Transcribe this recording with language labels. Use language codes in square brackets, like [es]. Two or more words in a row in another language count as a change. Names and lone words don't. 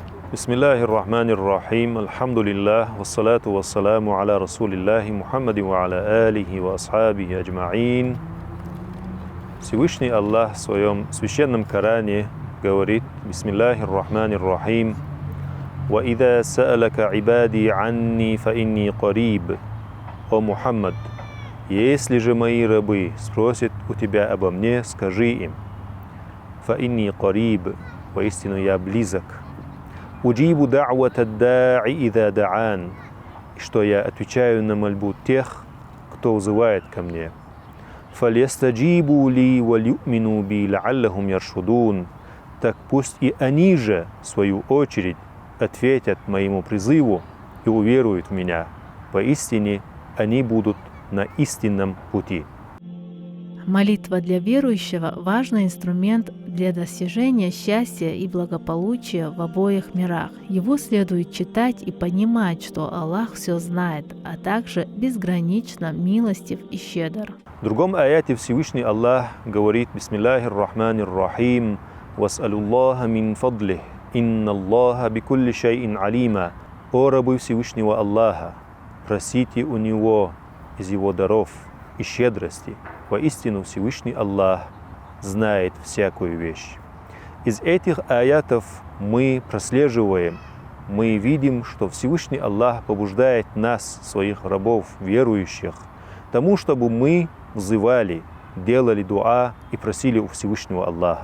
[ar] بسم الله الرحمن الرحيم، الحمد لله، والصلاة والسلام على رسول الله محمد وعلى آله وأصحابه أجمعين. [ru] Всевышний Аллах в своем священном Коране говорит: [ar] بسم الله الرحمن الرحيم، «وإذا سألك عبادي عني فإني قريب». [ru] О Мухаммад, если же мои рабы спросят у тебя обо мне, скажи им: [ar] «فإني قريب», [ru] воистину я близок. [ar] «أجيب دعوة الداع إذا دعان», [ru] что я отвечаю на мольбу тех, кто вызывает ко мне. [ar] «فليستجيبوا لي وليؤمنوا بي لعلهم يرشدون», [ru] так пусть и они же, в свою очередь, ответят моему призыву и уверуют в меня. Поистине, они будут на истинном пути. Молитва для верующего – важный инструмент для достижения счастья и благополучия в обоих мирах. Его следует читать и понимать, что Аллах все знает, а также безгранично милостив и щедр. В другом аяте Всевышний Аллах говорит: [ar] «بسم الله الرحمن الرحيم، واسألوا الله من فضله، إن الله بكل شيء عليما». [ru] О рабы Всевышнего Аллаха, просите у Него из Его даров и щедрости. Воистину Всевышний Аллах знает всякую вещь. Из этих аятов мы прослеживаем, мы видим, что Всевышний Аллах побуждает нас, своих рабов, верующих, тому, чтобы мы взывали, делали дуа и просили у Всевышнего Аллаха.